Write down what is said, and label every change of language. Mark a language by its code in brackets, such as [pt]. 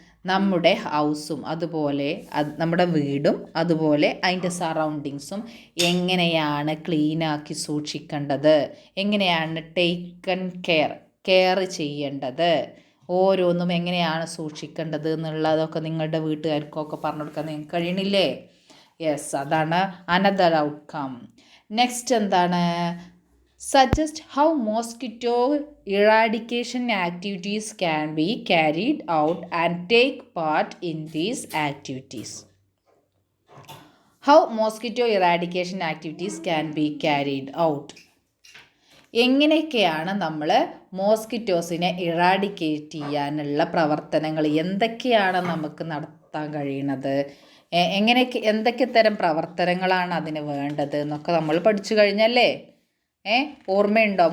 [ml] നമ്മുടെ ഹൗസും അതുപോലെ നമ്മുടെ വീടും അതുപോലെ അതിൻ്റെ സറൗണ്ടിങ്സും എങ്ങനെയാണ് ക്ലീനാക്കി സൂക്ഷിക്കേണ്ടത്, എങ്ങനെയാണ് ടേക്കൺ കെയർ ചെയ്യേണ്ടത്, ഓരോന്നും എങ്ങനെയാണ് സൂക്ഷിക്കേണ്ടത് എന്നുള്ളതൊക്കെ നിങ്ങളുടെ വീട്ടുകാർക്കൊക്കെ പറഞ്ഞു കൊടുക്കാൻ നിങ്ങൾക്ക് കഴിയണില്ലേ? യെസ്, അതാണ് അനദർ ഔട്ട്കം. നെക്സ്റ്റ് എന്താണ്? [en] Suggest how mosquito eradication activities can be carried out and take part in these activities. How mosquito eradication activities can be carried out. [ml] എങ്ങനെയൊക്കെയാണ് നമ്മൾ മോസ്കിറ്റോസിനെ ഇറാഡിക്കേറ്റ് ചെയ്യാനുള്ള പ്രവർത്തനങ്ങൾ എന്തൊക്കെയാണ് നമുക്ക് നടത്താൻ കഴിയുന്നത്, എന്തൊക്കെ തരം പ്രവർത്തനങ്ങളാണ് അതിന് വേണ്ടത് എന്നൊക്കെ നമ്മൾ പഠിച്ചു കഴിഞ്ഞല്ലേ? ഓർമ്മയുണ്ടോ?